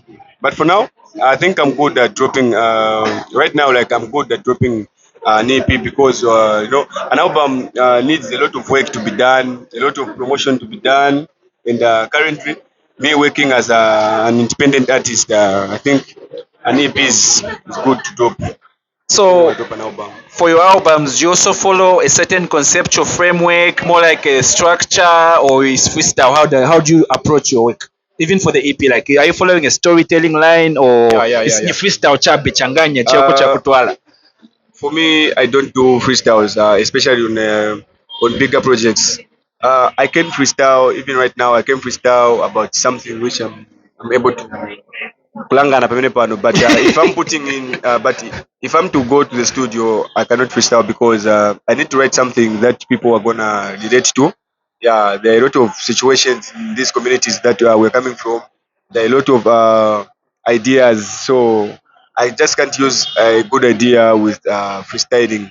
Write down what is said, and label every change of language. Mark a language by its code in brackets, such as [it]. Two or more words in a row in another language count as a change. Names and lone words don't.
[en] But for now, I think I'm good at dropping. Right now, like I'm good at dropping an EP because an album needs a lot of work to be done, a lot of promotion to be done, and currently, me working as an independent artist, I think an EP is good to drop. So Drop an album. for your albums, you also follow a certain conceptual framework, more like a structure, or is freestyle? How do you approach your work? Even for the EP, like are you following a storytelling line or Yeah. [ny] ni freestyle cha bichanganya chako cha Uh, kutwala? [en] For me, I don't do freestyles, especially on bigger projects. I can freestyle even right now. I can freestyle about something which I'm able to [ny] kulangana pamene pano. [en] But if I'm putting in, but if I'm to go to the studio, I cannot freestyle because I need to write something that people are gonna relate to. Yeah, there are a lot of situations in these communities that we're coming from. There are a lot of ideas, so I just can't use a good idea with freestyling.